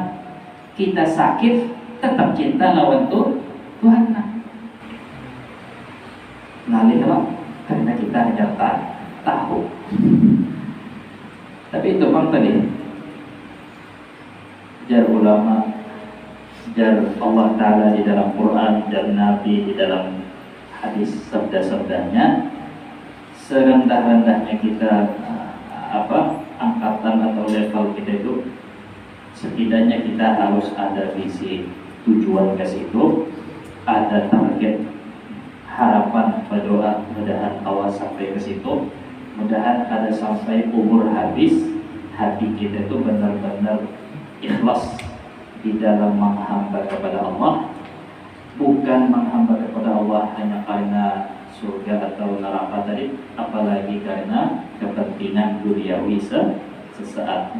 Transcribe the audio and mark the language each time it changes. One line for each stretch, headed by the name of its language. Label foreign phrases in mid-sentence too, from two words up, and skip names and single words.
Indonesian: Kita sakit, tetap cinta lawan Tuhan. Ngalihlah karena kita hanya tahu. Tapi itu bang tadi jar ulama, jar Allah Ta'ala di dalam Quran dan Nabi di dalam hadis sabda-sabdanya, serendah-rendahnya kita angkatan atau level kita itu setidaknya kita harus ada visi tujuan ke situ, ada target harapan berdoa, mudahan awas sampai ke situ, mudahan ada sampai umur habis hati kita itu benar-benar ikhlas di dalam menghamba kepada Allah, bukan menghamba kepada Allah hanya karena surga atau neraka tadi, apalagi karena kepentingan duniawi sesaat.